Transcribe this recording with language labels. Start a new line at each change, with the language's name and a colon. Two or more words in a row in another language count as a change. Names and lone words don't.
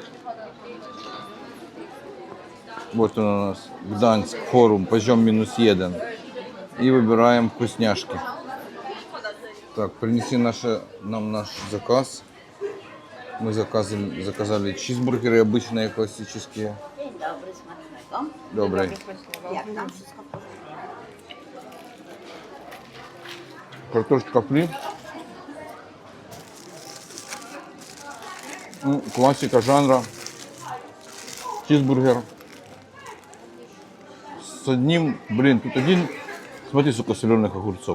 Russian: Вот он у нас, Гданьск, форум, подъем -1. И выбираем вкусняшки. Так, принеси нам наш заказ. Мы заказали чизбургеры обычные, классические.
Polish: Dzień dobry, smacznego.
Russian: Добрый.
Polish: Jak tam wszystko w porządku?
Russian: Картошечка фри. Классика жанра. Чизбургер. С одним, блин, тут один, смотри, сколько соленых огурцов.